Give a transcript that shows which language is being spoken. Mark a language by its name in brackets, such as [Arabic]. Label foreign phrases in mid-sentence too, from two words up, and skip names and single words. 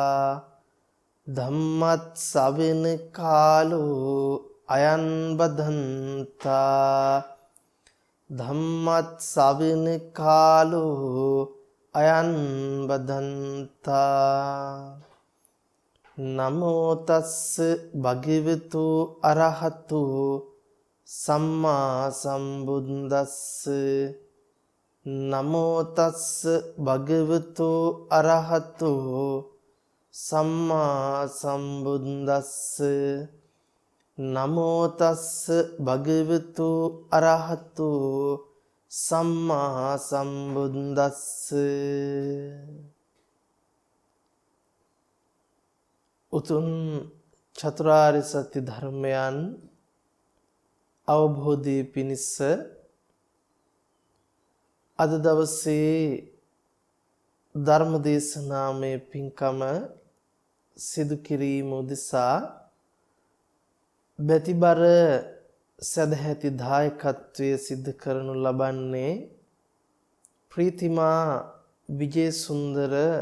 [Pali] धम्मत् सवन कालो अयन बधंता धम्मत् सवन कालो अयन बधंता नमो तस्स भगवतो अरहतो सम्मा संबुद्दस्स नमो तस्स भगवतो अरहतो सम्मा संबुद्दस्स नमो तस्स भगवतो अरहतो सम्मा संबुद्दस्स [Sinhala] උතුම් චතුරාර්ය සත්‍ය ධර්මයන් අවබෝධයේ පිණිස අද දවසේ ධර්ම දේශනාමය පින්කම සිදු කිරීම උදෙසා බැතිබර සදැහැති දායකත්වයේ සිදු කරනු ලබන්නේ ප්‍රීතිමා විජේසුන්දර